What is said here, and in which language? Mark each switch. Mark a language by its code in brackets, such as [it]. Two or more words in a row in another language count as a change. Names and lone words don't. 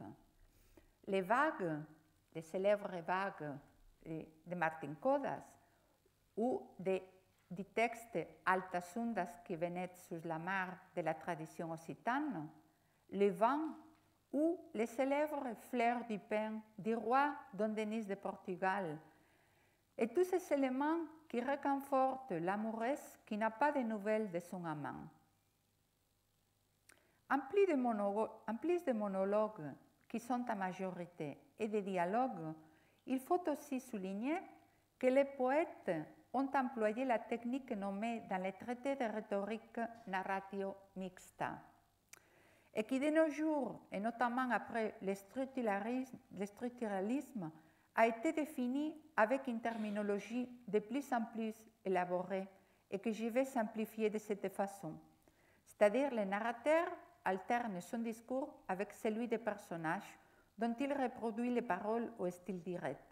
[fr] Les vagues, les célèbres vagues de Martin Codas, ou du texte Altasundas qui venaient sur la mer de la tradition occitane, le vent ou les célèbres fleurs du pin du roi Don Denis de Portugal, et tous ces éléments qui réconfortent l'amoureuse qui n'a pas de nouvelles de son amant. En plus de monologues qui sont en majorité et de dialogues, il faut aussi souligner que les poètes ont employé la technique nommée dans les traités de rhétorique [la] narratio mixta, [fr] et qui de nos jours, et notamment après le structuralisme, a été définie avec une terminologie de plus en plus élaborée et que je vais simplifier de cette façon. C'est-à-dire le narrateur alterne son discours avec celui des personnages dont il reproduit les paroles au style direct.